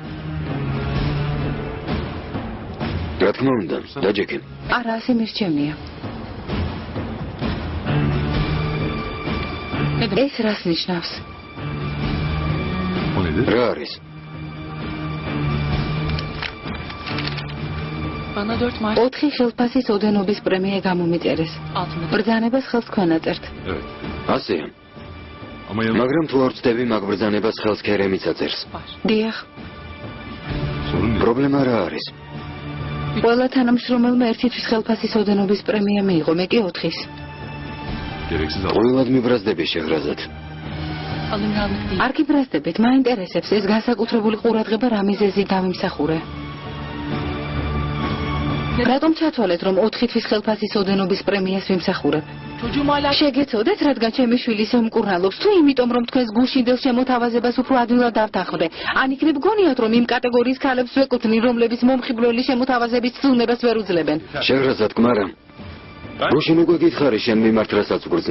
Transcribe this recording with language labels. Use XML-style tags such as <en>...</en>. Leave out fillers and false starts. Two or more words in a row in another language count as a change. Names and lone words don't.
<ka>რა თქმა უნდა, დაჯექი. არა, ასე მირჩევნია. ეს რას ნიშნავს?</ka> <tr>O nedir?</tr> <ka>რა არის?</ka> <tr>Bana 4 Mart</tr> <ka>4 ხელფასის ოდენობის პრემია გამომიწერეს.</ka> <tr>altında.</tr> <ka>ბრძანებას ხელს თქვენ აწერთ.</ka> <tr>Evet.</tr> <ka>ასეა.</ka> <tr>Ama yanında</tr> <ka>მაგრამ თუ არ ვწდები, მაგ ბრძანებას ხელს ქერემიც აწერს.</ka> <tr>Var.</tr> <ka>დიახ,</ka> <tr>sorun ne?</tr> <ka>პრობლემა რა არის? ყველა თანამშრომელმა ერთი თვის ხელფასის ოდენობის პრემია მიიღო, მე კი 4-ის.</ka> <tr>Gereksiz al.</tr> <ka>ყოველად მიბრაზდები შეღრაზად.</ka> <tr>Alınganlık değil.</tr> <ka>არ გიბრაზდებით, მაინტერესებს ეს განსაკუთრებული ყურადღება რა მიზეზი დამიმსახურე. რატომ ჩათვალეთ, რომ 4 თვის ხელფასის ოდენობის პრემიას ვიმსახურებ?</ka> <tr>Çocuğum hala</tr> <ka>შეგეცოდეთ, რადგან ჩემი შვილი ისე მკურნალობს, თუ იმიტომ, რომ თქვენს გუშინდელ შემოთავაზებას უფრო ადვილად დავთანხმდე. ან იქნებ გონიათ, რომ იმ კატეგორიის ქალებს ვეკუთვნი, რომლებიც მომხიბვლელი შემოთავაზების ცვლილებას ვერ უძლებენ. შეღრაზად კმარა. გუშინ უკვე გითხარი შენ მიმართ რასაც ვგრძნო.</ka>